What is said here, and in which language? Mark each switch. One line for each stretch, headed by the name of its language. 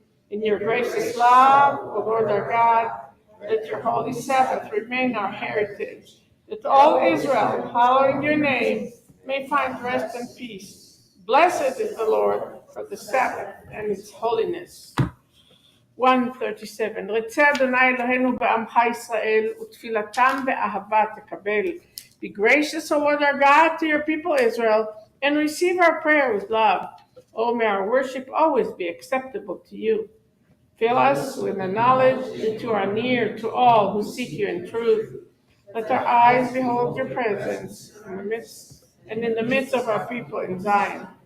English: In your gracious love, O Lord our God, let your holy Sabbath remain our heritage, that all Israel, hallowing your name, may find rest and peace. Blessed is the Lord for the Sabbath and its holiness. 137.
Hebrew: רצה אדוני אלוהינו בעמך ישראל, ותפילתם באהבה תקבל.
English: Be gracious, O Lord our God, to your people Israel, and receive our prayer with love. Oh, may our worship always be acceptable to you. Fill us with the knowledge that you are near to all who seek you in truth. Let our eyes behold your presence in the midst of our people in Zion.